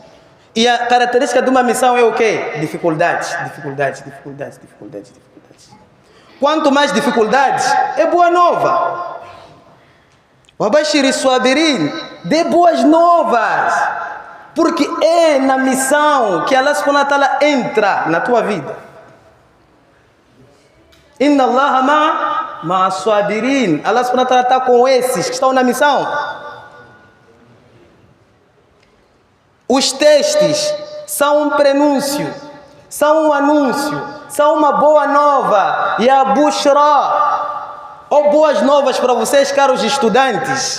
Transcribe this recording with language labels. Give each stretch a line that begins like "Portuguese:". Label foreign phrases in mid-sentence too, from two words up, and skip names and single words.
Portuguese: E a característica de uma missão é o quê? Dificuldades. Quanto mais dificuldades, é boa nova.
Arabic: وبشر الصابرين,
Portuguese: dê boas novas. Porque é na missão que
Arabic: الله سبحانه وتعالى
Portuguese: entra na tua vida.
Arabic: إن الله مع الصابرين. الله سبحانه وتعالى
Portuguese: está com esses que estão na missão. Os testes são um prenúncio, são um anúncio, são uma boa nova. E a bushra, ou boas novas para vocês, caros estudantes.